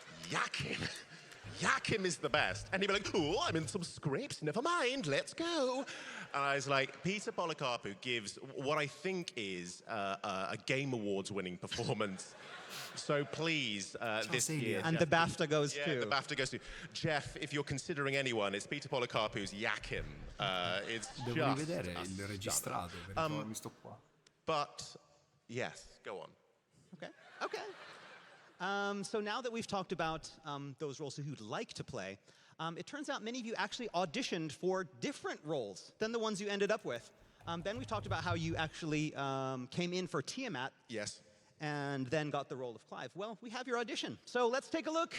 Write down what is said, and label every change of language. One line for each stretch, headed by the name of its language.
English: Yakim is the best. And he'd be like, oh, I'm in some scrapes, never mind, let's go. And I was like, Peter Policarpou gives what I think is a Game Awards winning performance. So please, this year... And Jeff, the BAFTA goes to... too. The BAFTA goes to... Jeff, if you're considering anyone, it's Peter Policarpou's Yakim. It's
Italian: Devo rivedere il registrato, perché l'ho visto qua.
English: But, yes, go on. Okay. So now that we've talked about those roles who'd like to play, it turns out many of you actually auditioned for different roles than the ones you ended up with. Ben, we talked about how you actually came in for Tiamat. Yes. And then got the role of Clive. Well, we have your audition, so let's take a look.